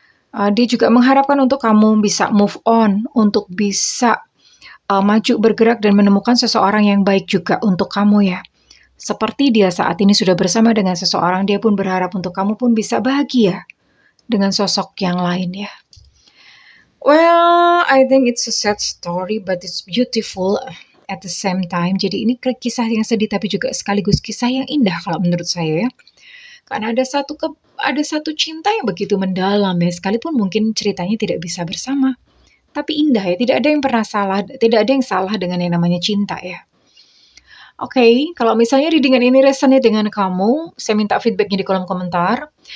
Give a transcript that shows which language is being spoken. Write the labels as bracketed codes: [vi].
[id] Dia juga mengharapkan untuk kamu bisa move on, untuk bisa maju bergerak dan menemukan seseorang yang baik juga untuk kamu ya. Seperti dia saat ini sudah bersama dengan seseorang, dia pun berharap untuk kamu pun bisa bahagia dengan sosok yang lain ya. [en] Well, I think it's a sad story, but it's beautiful at the same time. [id] Jadi ini kisah yang sedih, tapi juga sekaligus kisah yang indah kalau menurut saya ya. Karena ada satu cinta yang begitu mendalam ya, sekalipun mungkin ceritanya tidak bisa bersama. Tapi indah ya, tidak ada yang salah dengan yang namanya cinta ya. Oke, kalau misalnya readingan ini resonate dengan kamu, saya minta feedbacknya di kolom komentar.